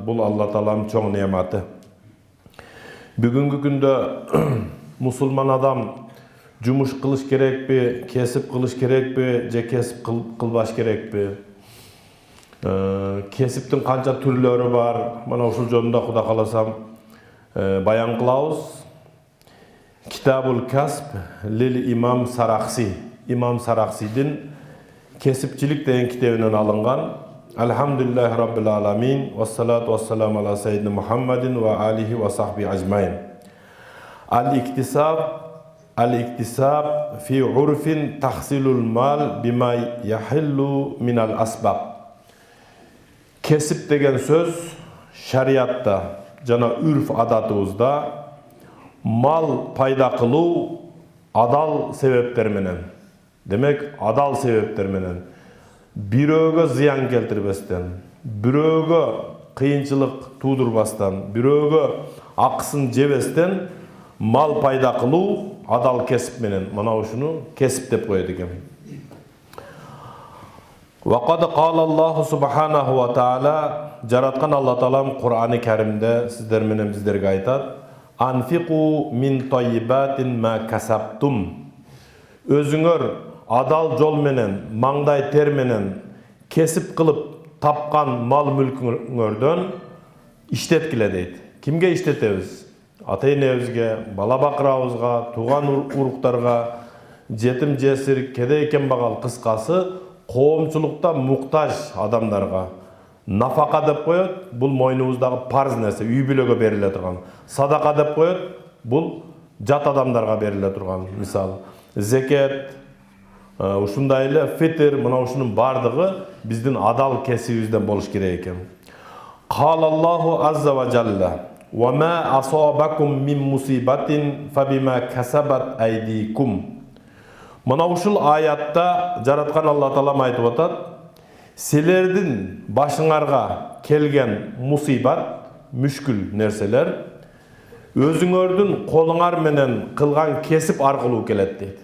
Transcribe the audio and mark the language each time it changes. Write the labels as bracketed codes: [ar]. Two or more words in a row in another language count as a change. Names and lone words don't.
[ky] Бул Алла Тааланын чоң неаматы. Бүгүнкү күндө мусулман адам жумуш кылыш керекпи, кесип кылыш керекпи, же кесип кылбаш керекпи? Кесиптин канча түрлөрү бар? Мына ушул жөнүндө Кудай кааласам баян кылабыз. [ar] كتاب الكسب للإمام السرخسي. [ky] Имам Сарахсидин Кесипчилик деген китебинен алынган. [ar] الحمد لله رب العالمين والصلاة والسلام على سيدنا محمد وآله وصحبه أجمعين. الاكتساب في عرف تحصيل المال بما يحل من الأسباب. [ky] Кесип деген сөз шариатта, жана үрф адатыбызда mal пайда кылуу адал себептер менен. Демек, адал себептер менен. Бирөөгө зыян келтирбестен, бирөөгө кыйынчылык туудурбастан, бирөөгө акысын жебестен мал пайда кылуу адал кесип менен. Мына ушуну кесип деп коет экен. [ar] وقد قال الله سبحانه وتعالى, [ky] жараткан Алла Таалам Кур'аны Каримде сиздер менен биздерге айтат: [ar] "أنفقوا من طيبات ما كسبتم." [ky] Өзүңөр адал жол менен, маңдай тер менен кесип кылып тапкан мал мүлкүңөрдөн иштеткиле дейт. Кимге иштетебиз? Ата-энебизге, бала бакырабызга, тууган уруктарга, жетим жесир, кедей кембагал, кыскасы коомчулукта муктаж адамдарга нафака деп коет. Бул мойнубуздагы парз нерсе, үй бүлөгө бериле турган. Садака деп коет. Бул жат адамдарга бериле турган. Мисалы, зекет, ушундай эле фитр, мына ушунун бардыгы биздин адал кесибибизден болуш керек экен. [ar] قال الله عز وجل: "وما أصابكم من مصيبة فبما كسبت أيديكم." [ky] Мына ушул аятта жараткан Алла Таалам айтып атат: "Силердин башыңарга келген мусибат, мүшкүл нерселер өзүңөрдүн колуңар менен кылган кесип аркылуу келет" дейт.